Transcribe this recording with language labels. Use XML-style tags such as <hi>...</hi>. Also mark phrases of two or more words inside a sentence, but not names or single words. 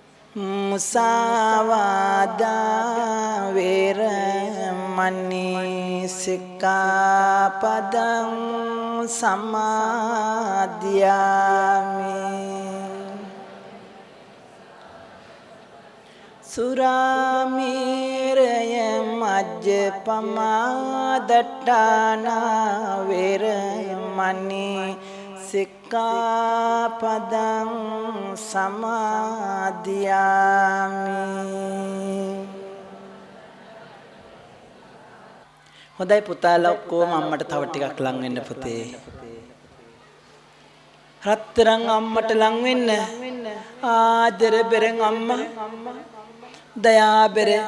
<pi>මුසාවාදා වේරමණී සික්ඛාපදං සමාදියාමි සුරාමේරය මජ්ජපමා දට්ඨානා වේරමණී සික්ඛාපදං සමාදියාමි</pi> <si>හොඳයි පුතාලා ඔක්කොම අම්මට තව ටිකක් ලං වෙන්න පුතේ රත්තරන් අම්මට ලං වෙන්න ආදර බෙරන් අම්මා දයා බෙර</si>